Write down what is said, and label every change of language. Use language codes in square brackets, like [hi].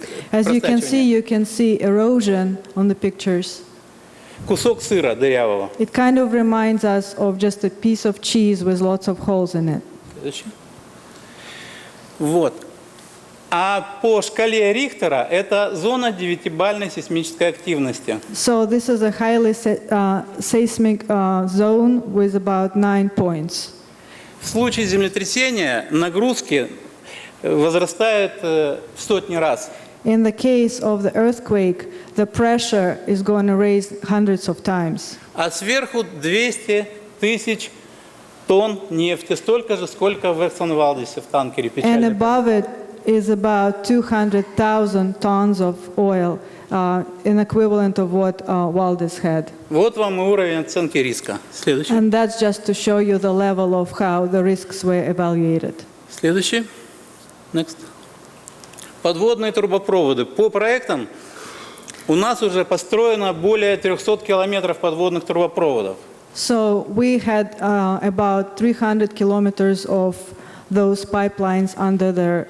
[en] As you can see erosion on the pictures. [ru] кусок сыра дырявого. [en] It kind of reminds us of just a piece of cheese with lots of holes in it. [ru] Следующий. Вот. А по шкале Рихтера это зона 9-бальной сейсмической активности. [en] So this is a highly seismic zone with about 9 points. [ru] В случае землетрясения нагрузки возрастают в сотни раз. [en] In the case of the earthquake, the pressure is going to raise hundreds of times. [ru] А сверху 200 тысяч тонн нефти, столько же, сколько в Эксон-Валдисе в танкере [en] And [ru] печальной. [en] above it is about 200,000 tons of oil, an equivalent of what Valdez had. [ru] Вот вам и уровень оценки риска. Следующий. [en] And that's just to show you the level of how the risks were evaluated. [ru] Следующий. [en] Next. [ru] Подводные трубопроводы. По проектам у нас уже построено более 300 километров подводных трубопроводов. [en] So we had about 300 kilometers of those pipelines under the